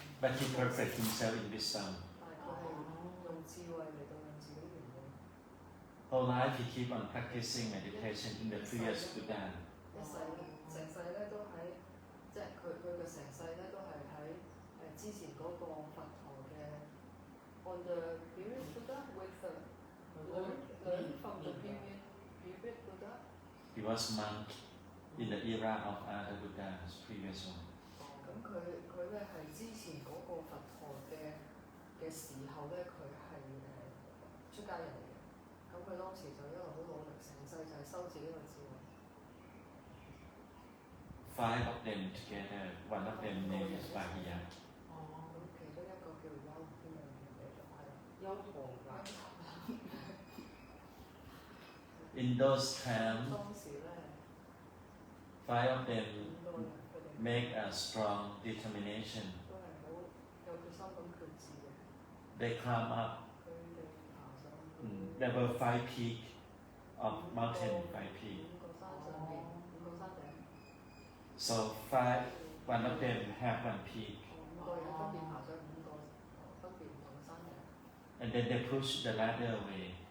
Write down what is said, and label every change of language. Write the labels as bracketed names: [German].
[English] but he perfect himself in wisdom. [Cantonese] 但係佢係用智慧嚟到讓自己圓滿。 [English] Whole life he keep on practicing meditation in the previous Buddha. [Cantonese] 一世成世咧都喺，即係佢嘅成世咧都係喺之前嗰個佛陀嘅 [English] on the previous Buddha [Cantonese] with the learn from the previous Buddha. [English] He was monk in the era of other Buddhas, previous one. [Cantonese] 咁佢咧係之前嗰個佛陀嘅時候咧，佢係出家人嚟嘅。咁佢當時就一路好努力，成世就係修自己個智慧。 [English] 5 of them together, one of them named as Bahiya. [Cantonese] 咁其中一個叫優邊樣嘢就係優陀那。 [English] In those times, [Cantonese] 當時咧 [English] 5 of them [Cantonese] 5個人佢哋 [English] make a strong determination. [Cantonese] 都係好有決心咁決志嘅。 [English] They climb up. [Cantonese] 佢哋爬上 [English] There were 5 peaks of mountain, 5 peaks. [Cantonese] 5個山上邊5個山頂。 [English] So 1 of them have 1 peak, [Cantonese] 5個人分別爬上5個分別唔同嘅山頂， [English] and then they push the ladder away.